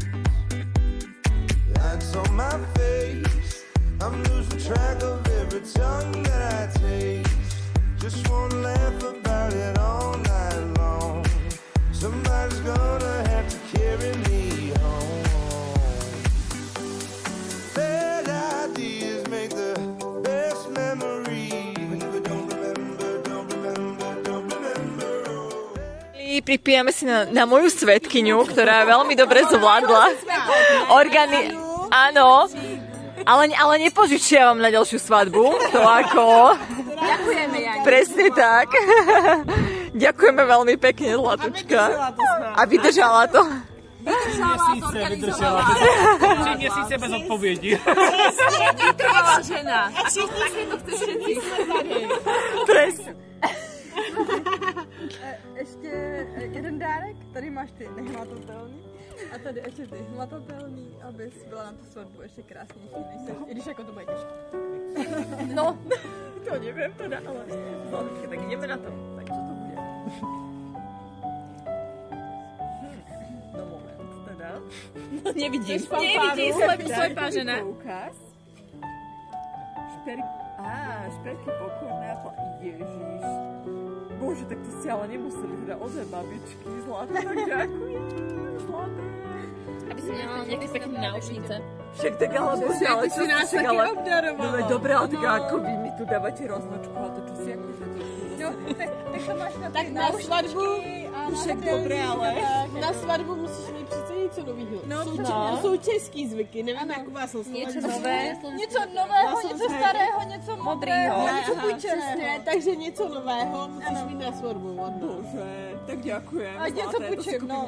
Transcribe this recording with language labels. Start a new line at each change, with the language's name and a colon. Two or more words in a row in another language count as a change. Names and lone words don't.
English: Lights on my face, I'm losing track of every tongue that I taste. Just wanna laugh about it all night long. Somebody's gonna have to carry me home.
Slovak: Pripijame si na moju svedkyňu, ktorá veľmi dobre zvládla Áno, ale nepožičiavam na ďalšiu svadbu. To ako... Ďakujeme, Jani. Presne tak. Ďakujeme veľmi pekne, Zlatučka. A vydržala to.
Czech: Vydržala. 3 měsíce bez odpovědi. Vytrvalá žena. A všichni si to chce všetci.
Slovak: Presne.
Czech: Ještě jeden dárek, tady máš ty nehmatatelný a tady ještě ty hmatatelný, abys byla na tu svatbu ještě krásnější, i když jako to bude těžké.
Slovak: No, to neviem teda, ale Zlatučka, tak ideme na to. Tak čo to bude? No moment, teda. No nevidím. Nevidím, slepá žena. Šperky pokorné. Ježiš. Bože, tak to si ale nemuseli teda ozaj babičky. Zlaté, tak ďakujem. Zlaté. Aby si nemala nejaké pekné náušnice. Však tak ale bože, ale čo si nás taky obdarovala. No dobre, ale tak ako vy mi tu dávate roznočku a to čo si akože... No, tak to máš na tak na svadbu. Však dobre, ale...
Czech: Na svadbu musíš mít přece něco nového. No, Jsou český zvyky, nevím, jak u vás jsou něco nového, něco starého, něco modrého, něco půjčeného. Takže něco nového musíš mít na svatbu. Bože, tak děkujem. A něco půjčím, no.